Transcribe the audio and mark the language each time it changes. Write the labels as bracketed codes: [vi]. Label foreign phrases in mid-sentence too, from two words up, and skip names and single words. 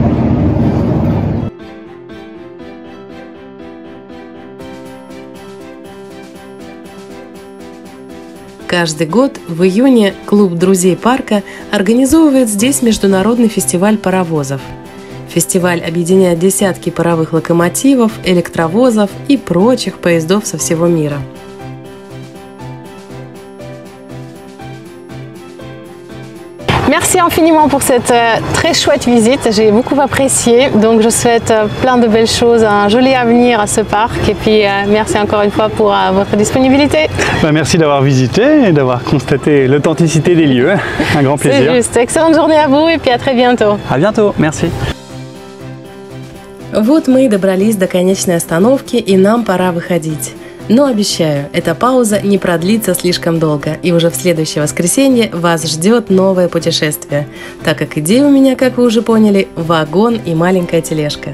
[ru] Каждый год в июне клуб друзей парка организовывает здесь международный фестиваль паровозов. Фестиваль объединяет десятки паровых локомотивов, электровозов и прочих поездов со всего мира. [fr] Merci infiniment pour cette très chouette visite, j'ai beaucoup apprécié, donc je souhaite plein de belles choses, un joli avenir à ce parc et puis merci encore une fois pour votre disponibilité. Merci d'avoir visité et d'avoir constaté l'authenticité des lieux, un grand plaisir. C'est juste, excellente journée à vous et puis à très bientôt. À bientôt, merci. [ru] Вот мы и добрались до конечной остановки, и нам пора выходить. Но обещаю, эта пауза не продлится слишком долго, и уже в следующее воскресенье вас ждет новое путешествие, так как идея у меня, как вы уже поняли, вагон и маленькая тележка.